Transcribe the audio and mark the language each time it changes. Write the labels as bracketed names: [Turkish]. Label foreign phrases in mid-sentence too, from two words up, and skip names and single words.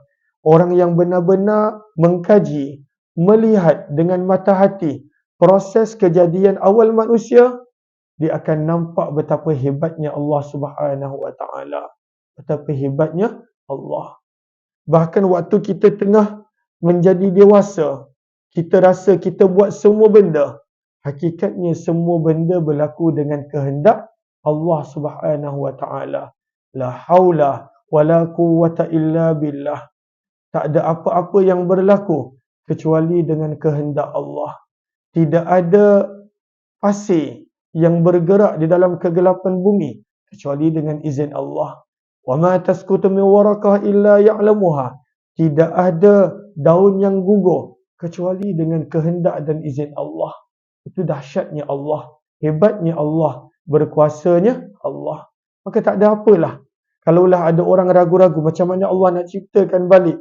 [Malay] Orang yang benar-benar mengkaji, melihat dengan mata hati proses kejadian awal manusia, dia akan nampak betapa hebatnya [Arabic] الله سبحانه وتعالى. [Malay] betapa hebatnya Allah. Bahkan waktu kita tengah menjadi dewasa, kita rasa kita buat semua benda. Hakikatnya semua benda berlaku dengan kehendak [Arabic] الله سبحانه وتعالى. لا حول ولا قوة إلا بالله. [Malay] Tak ada apa-apa yang berlaku kecuali dengan kehendak Allah. Tidak ada pasir yang bergerak di dalam kegelapan bumi kecuali dengan izin Allah. [Arabic] وما تسقط من ورقة إلا يعلمها. [Malay] Tidak ada daun yang gugur kecuali dengan kehendak dan izin Allah. Itu dahsyatnya Allah, hebatnya Allah, berkuasanya Allah. Maka tak ada apalah. Kalaulah ada orang ragu-ragu macam mana Allah nak ciptakan balik.